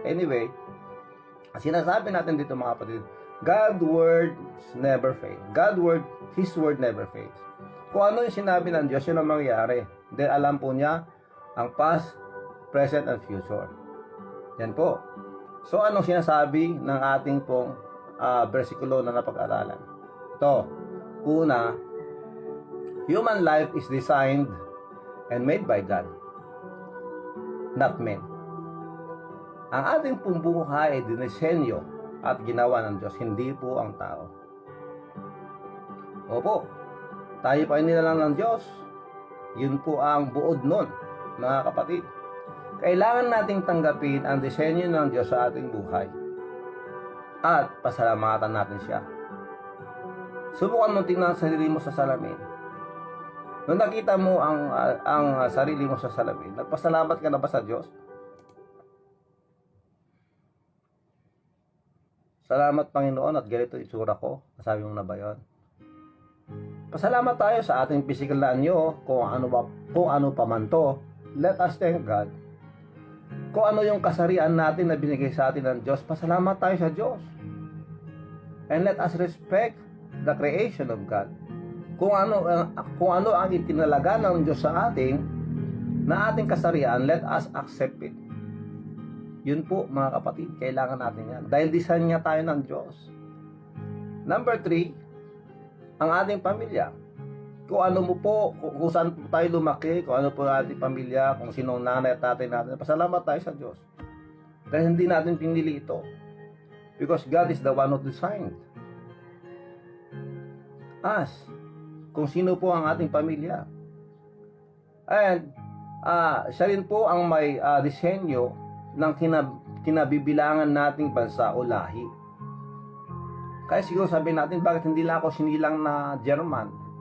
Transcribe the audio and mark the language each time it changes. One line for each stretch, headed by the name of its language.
Filipino: Anyway, sinasabi natin dito mga kapatid,
English: God's word never fails. His word never fails.
Filipino: Kung ano yung sinabi ng Diyos, yun ang mangyayari. Then alam po niya ang
English: past, present, and future.
Filipino: Yan po. So, anong sinasabi ng ating pong versikulo na napag-aralan? Ito, una,
English: human life is designed and made by God, not men.
Filipino: Ang ating pong buhay ay dinisenyo at ginawa ng Diyos, hindi po ang tao. Opo, tayo pa nilalang ng Diyos. Yun po ang buod nun. mga kapatid, kailangan nating tanggapin ang disenyo ng Diyos sa ating buhay at pasalamatan natin siya. Subukan mo tingnan ang sarili mo sa salamin. Nung nakita mo ang sarili mo sa salamin, nagpasalamat ka na ba sa Diyos? Salamat Panginoon at ganito itsura ko. Sabi mo na ba yun? Pasalamat tayo sa ating physical na anyo, kung ano pa man to.
English: Let us thank God.
Filipino: Kung ano yung kasarian natin na binigay sa atin ng Diyos, pasalamat tayo sa Diyos.
English: And let us respect the creation of God.
Filipino: Kung ano ang itinalaga ng Diyos sa ating na ating kasarian,
English: let us accept it.
Filipino: Yun po mga kapatid, kailangan natin yan. Dahil design niya tayo ng Diyos. Number 3, ang ating pamilya. Kung ano mo po, kung saan po tayo lumaki, kung ano po ang ating pamilya, kung sinong nanay at tatay natin, pasalamat tayo sa Diyos. Dahil hindi natin pinili ito.
English: Because God is the one who designed us.
Filipino: Kung sino po ang ating pamilya.
English: And
Filipino: siya rin po ang may disenyo ng kinabibilangan nating bansa o lahi. Kaya siguro sabihin natin, bakit hindi lang ako sinilang na German?